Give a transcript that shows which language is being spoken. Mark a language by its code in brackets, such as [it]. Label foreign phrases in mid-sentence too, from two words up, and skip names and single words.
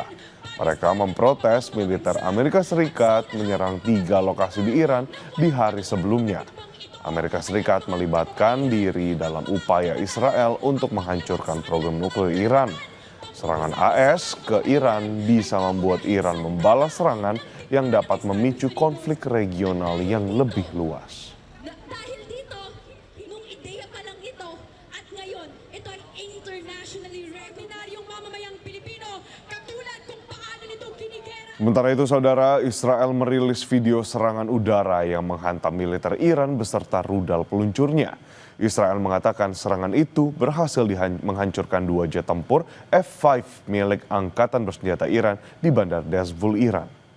[id] Mereka memprotes militer Amerika Serikat menyerang 3 lokasi di Iran di hari sebelumnya. Amerika Serikat melibatkan diri dalam upaya Israel untuk menghancurkan program nuklir Iran. Serangan AS ke Iran bisa membuat Iran membalas serangan yang dapat memicu konflik regional yang lebih luas. [tl] Dahil dito, yung ideya pa lang ito at ngayon, ito ay [en] internationally recognized [tl] yung mamamayang Pilipino katulad kung paano nito kinikera. [id] Sementara itu, saudara, Israel merilis video serangan udara yang menghantam militer Iran beserta rudal peluncurnya. Israel mengatakan serangan itu berhasil menghancurkan 2 jet tempur F-5 milik Angkatan Bersenjata Iran di Bandar Dezhul, Iran.